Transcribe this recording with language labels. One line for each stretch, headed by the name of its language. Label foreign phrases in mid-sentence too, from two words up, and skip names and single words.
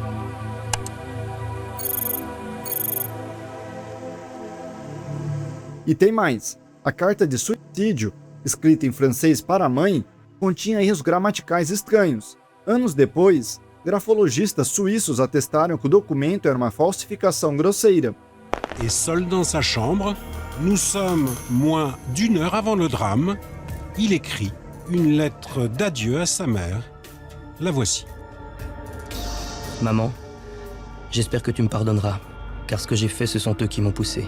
Portuguese: E tem mais. A carta de suicídio, escrita em francês para a mãe, continha erros gramaticais estranhos. Anos depois, grafologistas suíços atestaram que o documento era uma falsificação grosseira.
French: Et seul dans sa chambre, nous sommes moins d'1 heure avant le drame, il écrit une lettre d'adieu à sa mère. La voici. Maman, j'espère que tu me pardonneras, car ce que j'ai fait, ce sont eux qui m'ont poussé.